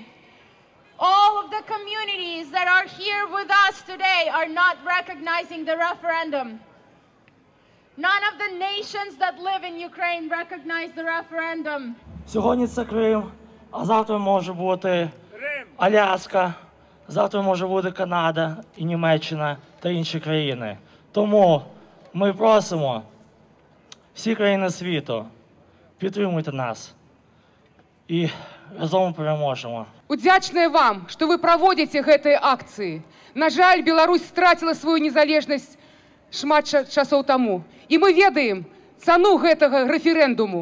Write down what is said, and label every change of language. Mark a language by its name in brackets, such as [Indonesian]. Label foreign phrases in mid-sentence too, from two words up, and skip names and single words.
[English] All of the communities that are here with us today are not recognizing the referendum. None of the nations that live in Ukraine recognize the referendum. [Ukrainian] Сьогодні це Крим, а завтра може бути Аляска, завтра може бути Канада і Німеччина та інші країни. Тому ми просимо всі країни світу, підтримуйте нас і разом переможемо. [Belarusian] Удзячная вам, што вы праводзіце гэтыя акцыі. На жаль, Беларусь страціла сваю незалежнасць шмат часоў таму. І мы ведаем цану гэтага рэферэндуму.